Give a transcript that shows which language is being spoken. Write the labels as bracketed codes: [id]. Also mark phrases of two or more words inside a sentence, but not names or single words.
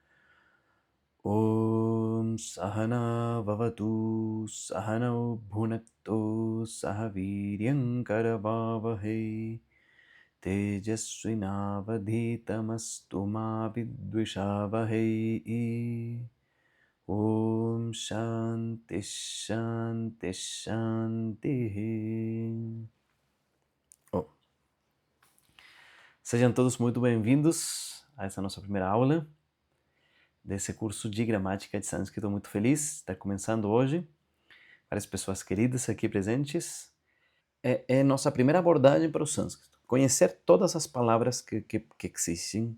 [sa] ॐ सहना ववतु सहनौ भुनक्तु सहवीर्यं करवावहै तेजस्विनावधीतमस्तु मा विद्विषावहै. ॐ शान्तिः शान्तिः शान्तिः. Oh. [pt] Sejam todos muito bem-vindos a essa nossa primeira aula desse curso de gramática de sânscrito. Estou muito feliz de estar começando hoje. Várias pessoas queridas aqui presentes. É nossa primeira abordagem para o sânscrito. Conhecer todas as palavras que existem.